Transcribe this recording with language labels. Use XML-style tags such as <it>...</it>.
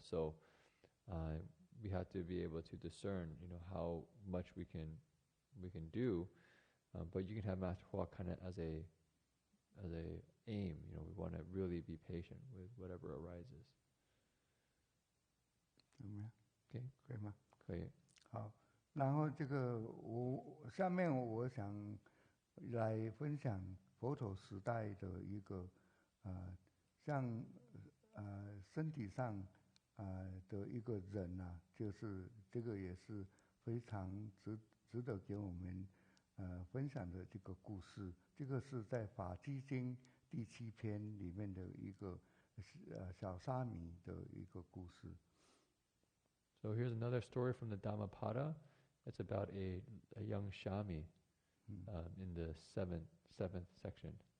<en>So we have to be able to discern, how much we can do. But you can have Master Hua kind of as a aim. We want to really be patient with whatever arises.</en> <zh>怎么样？</zh> <en>Okay.</en> <zh>可以吗？可以。好，然后这个下面我想来分享佛陀时代的一个像身体上的一个人啊，就是这个也是非常值得给我们分享的这个故事。这个是在《法基经》第7篇里面的一个小沙弥的一个故事。</zh> <en>So here's another story from the Dhammapada. It's about a young Shami in the seventh section.</en>